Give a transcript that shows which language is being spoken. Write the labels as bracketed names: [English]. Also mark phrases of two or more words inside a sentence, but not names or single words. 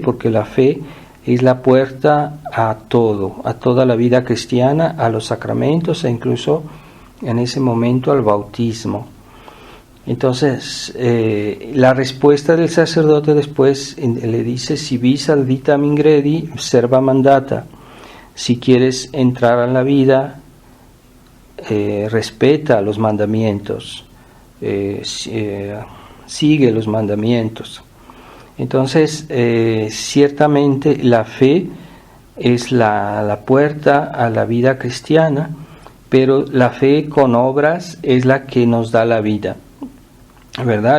[Spanish] Porque la fe es la puerta a toda la vida cristiana, a los sacramentos e incluso en ese momento al bautismo. Entonces, la respuesta del sacerdote después le dice: [Latin] si vis ad vitam ingredi, serva mandata. [Spanish] Si quieres entrar a la vida, respeta los mandamientos, sigue los mandamientos. Entonces, ciertamente la fe es la puerta a la vida cristiana, pero la fe con obras es la que nos da la vida, ¿verdad?